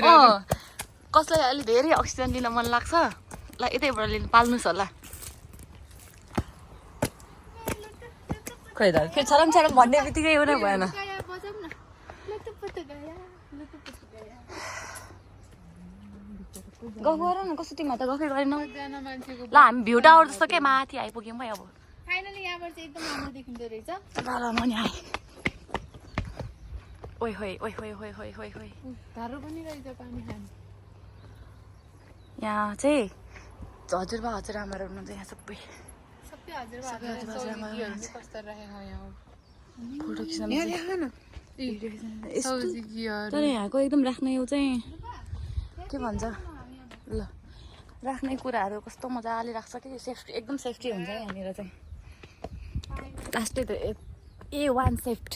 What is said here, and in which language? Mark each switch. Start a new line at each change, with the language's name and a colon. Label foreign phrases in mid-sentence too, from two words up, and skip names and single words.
Nepali: कसलाई अलि धेरै अक्सिजन लिन मन लाग्छ ल यतैबाट लिनु पाल्नुहोस् होला खोइ त फेरि छरम छरम भन्ने बित्तिकै एउटै भएन गफ गर न कस्तो तिमीहरू त गफै गरेन ल हामी भ्यू टावर जस्तो के माथि आइपुग्यौँ है अब फाइनली यहाँबाट चाहिँ एकदम राम्रो देखिँदो रहेछ ल म नि आएँ ओइ होइ ओइ होइ होइ होइ होइ होइ धारो पनि रहेछ पानी खानु यहाँ चाहिँ हजुरबा हजुरआमाहरू हुनुहुन्छ यहाँ सबै सबै हजुरबाहरू कस्तो राखेको यहाँ फोटो खिच्न सौजीकीहरू तर यहाँको एकदम राख्ने यो चाहिँ के भन्छ ल राख्ने कुराहरू कस्तो मजाले राख्छ कि सेफ्टी एकदम सेफ्टी हुन्छ यहाँनिर चाहिँ लास्टै त A1 सेफ्टी